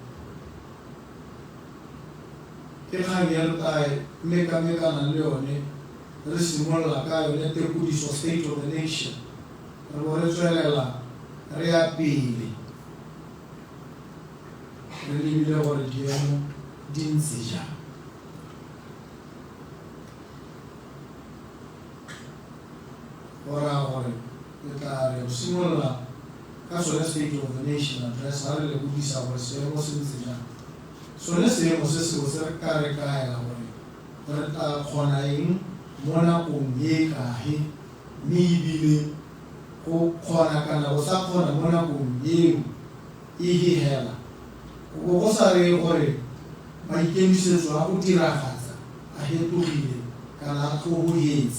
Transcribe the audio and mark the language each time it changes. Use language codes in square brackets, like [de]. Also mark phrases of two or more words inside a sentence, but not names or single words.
[tn] ke kgang ya re tae mekamekana le yone re simolola ka yone [en] Deputies of State of the Nation [tn] re bo re tswelela re ya pele re lebile gore diemo di ntse jang. Gora gore e tla re simolola ka sone State of the Nation address ha re le bodisa gore seemo se ntse jang. Sone seemo se se se re ka re kaela gore re tla kgona eng mo nakong e kae mme ebile go kgona kana go sa kgona mo nakong eo e hela go sa re gore maikemisetso a go diragatsa a fetogile kana a tlhobogetse.